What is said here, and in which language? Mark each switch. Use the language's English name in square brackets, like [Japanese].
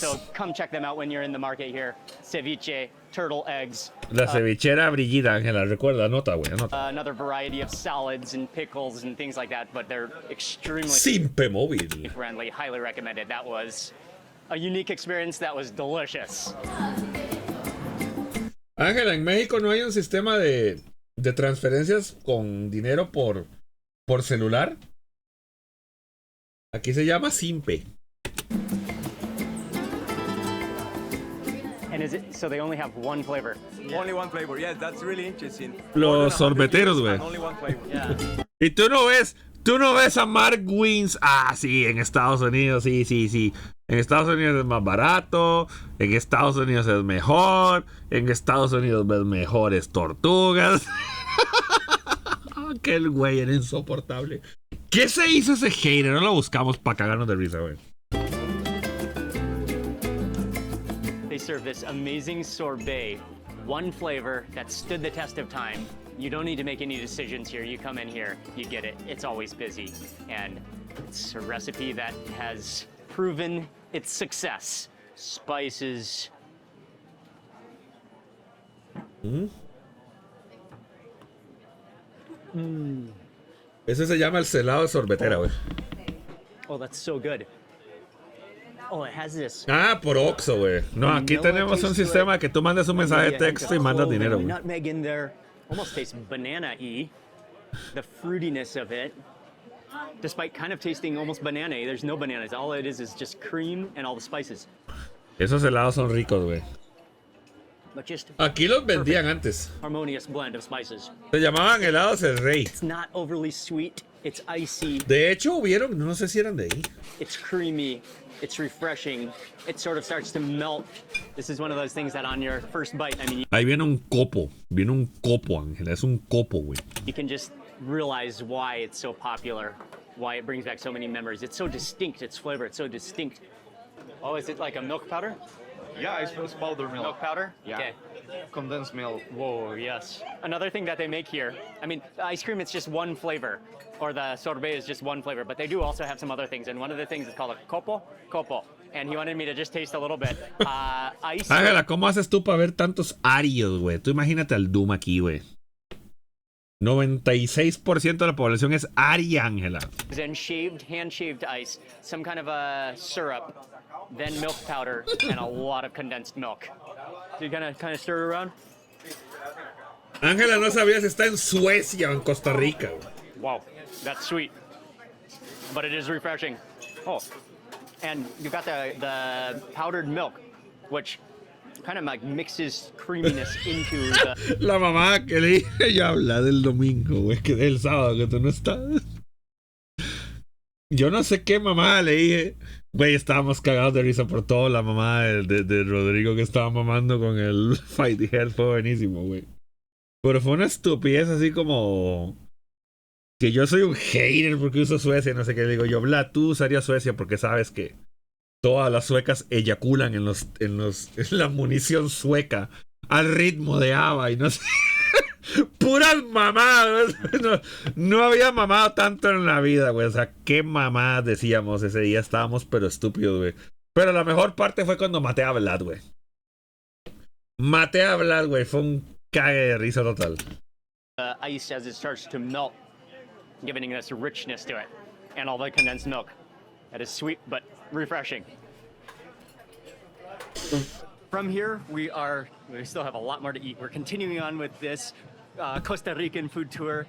[English] food. So come check them out when you're in the market here. Ceviche, turtle eggs. [Spanish] La cevichera Brillita, Ángela, recuerda, anota, güey, anota. [English] Another variety of salads and pickles and things like that, but they're extremely [Spanish] Simpe móvil. [English] friendly. Highly recommended. That was a unique experience. That was delicious. [Spanish] Ángela, en México no hay un sistema de transferencias con dinero por celular. Aquí se llama Simpe. [English] And so they only have one flavor? Only one flavor, yes, that's really interesting. [Spanish] Los sorbeteros, güey. [English] Only one flavor. Yeah. [Spanish] Y tú no ves a Mark Wins. Ah, sí, en Estados Unidos, sí. En Estados Unidos es más barato. En Estados Unidos es mejor. En Estados Unidos ves mejores tortugas. Que el güey era insoportable. ¿Qué se hizo ese hater? No lo buscamos para cagarnos de risa, güey. [English] They serve this amazing sorbet, one flavor that stood the test of time. You don't need to make any decisions here. You come in here, you get it. It's always busy. And it's a recipe that has proven its success. Spices. [Spanish] Ese se llama el celado de sorbetera, güey. [English] Oh, that's so good. Oh, it has this. [Spanish] Ah, por Oxxo, güey. No, aquí tenemos un sistema que tú mandas un mensaje de texto y mandas dinero, güey. [English] Nutmeg in there. Almost tastes banana-y. The fruitiness of it. Despite kind of tasting almost banana-y, there's no bananas. All it is just cream and all the spices. [Spanish] Esos helados son ricos, güey. [English] But just [Spanish] Aquí los vendían antes. [English] harmonious blend of spices. [Spanish] Se llamaban helados el rey. [English] It's not overly sweet. It's icy. [Spanish] De hecho, hubieron, no sé si eran de ahí. [English] It's creamy. It's refreshing. It sort of starts to melt. This is one of those things that on your first bite, I mean, [Spanish] Ahí viene un copo. Viene un copo, Ángela. Es un copo, güey. [English] you can just realize why it's so popular, why it brings back so many memories. It's so distinct. Its flavor. It's so distinct. Oh, is it like a milk powder? Yeah, it's powder milk. Milk powder? Yeah. Okay. Condensed milk. Whoa, yes. Another thing that they make here, I mean, the ice cream, it's just one flavor, or the sorbet is just one flavor, but they do also have some other things, and one of the things is called a copo. And he wanted me to just taste a little bit. Ice. [Spanish] Ángela, ¿cómo haces tú para ver tantos arios, güey? Tú imagínate al Doom aquí, güey. 96% de la población es aria, Ángela. [English] Then hand-shaved ice, some kind of a syrup, then milk powder, and a lot of condensed milk. So you kind of stir it around. [Spanish] Ángela no sabía si está en Suecia o en Costa Rica, güey. [English] Wow, that's sweet, but it is refreshing. Oh, and you got the powdered milk, which kind of like mixes creaminess into the. [Spanish] La mamá que le dije yo habla del domingo, güey, que del sábado que tú no estás. Yo no sé qué mamá le dije. Güey, estábamos cagados de risa por todo. La mamá de Rodrigo que estaba mamando con el Fighty Head fue buenísimo, güey. Pero fue una estupidez así como que yo soy un hater porque uso Suecia, no sé qué. Le digo yo, Bla, tú usarías Suecia porque sabes que todas las suecas eyaculan en la munición sueca al ritmo de ABBA y no sé. Puras mamadas. No, no había mamado tanto en la vida, güey. O sea, qué mamadas decíamos ese día. Estábamos pero estúpidos, güey. Pero la mejor parte fue cuando maté a Vlad, güey. Maté a Vlad, güey. Fue un cague de risa total. [English] Ice as it starts to melt, giving this richness to it, and all the condensed milk. That is sweet but refreshing. From here, we still have a lot more to eat. We're continuing on with this Costa Rican food tour,